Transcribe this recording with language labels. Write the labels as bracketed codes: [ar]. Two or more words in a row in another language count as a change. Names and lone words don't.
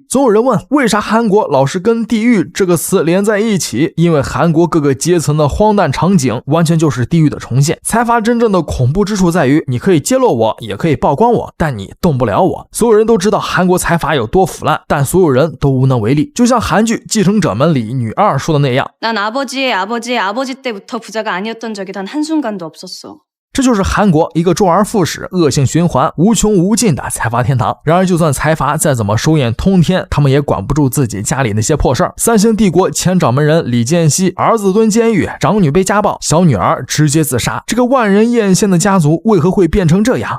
[zh] 总有人问，为啥韩国老是跟地狱这个词连在一起？因为韩国各个阶层的荒诞场景完全就是地狱的重现。财阀真正的恐怖之处在于，你可以揭露我，也可以曝光我，但你动不了我。所有人都知道韩国财阀有多腐烂，但所有人都无能为力。就像韩剧《继承者们》里女二说的那样， [ko] 난 아버지의 아버지의 아버지 때부터 부자가 아니었던 적이 단 한순간도 없었어. [zh] 这就是韩国一个周而复始、恶性循环、无穷无尽的财阀天堂。然而就算财阀再怎么手眼通天，他们也管不住自己家里那些破事儿。三星帝国前掌门人李健熙儿子蹲监狱，长女被家暴，小女儿直接自杀，这个万人艳羡的家族为何会变成这样？